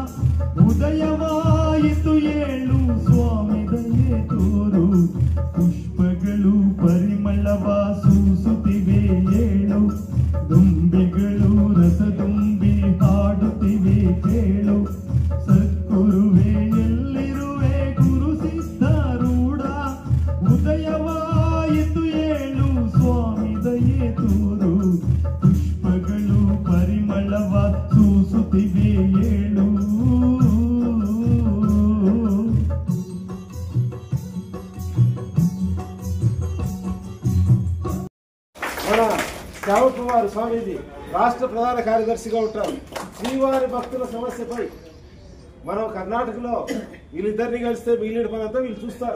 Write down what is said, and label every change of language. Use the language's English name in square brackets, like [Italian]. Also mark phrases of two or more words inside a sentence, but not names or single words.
[Kannada] ಉದಯವಾಯಿತು ಏಳು ಸ್ವಾಮಿ ದಯೆ ತೋರು, ಪುಷ್ಪಗಳು ಪರಿಮಳವಾಸು ಸುತ್ತಿವೆ ಏಳು ದುಂಬಿಗಳು ರಸ ತುಂಬಿ ಹಾಡುತ್ತಿವೆ ಕೇಳು ಸದ್ಗುರುವೇ ಎಲ್ಲಿರುವೆ, ಗುರು ಸಿದ್ಧಾರೂಢ ಉದಯವಾಯಿತು ಏಳು ಸ್ವಾಮಿ ದಯೆ ತೋರು, ಪುಷ್ಪಗಳು ಪರಿಮಳವ ಸೂಸುತ್ತಿವೆ ಏಳು. [Telugu] మన శ్యామ్ కుమార్ స్వామీజీ రాష్ట్ర ప్రధాన కార్యదర్శిగా ఉంటారు. శ్రీవారి భక్తుల సమస్యపై మనం కర్ణాటకలో వీళ్ళిద్దరిని కలిస్తే మిగిలిన పని అంతా వీళ్ళు చూస్తారు.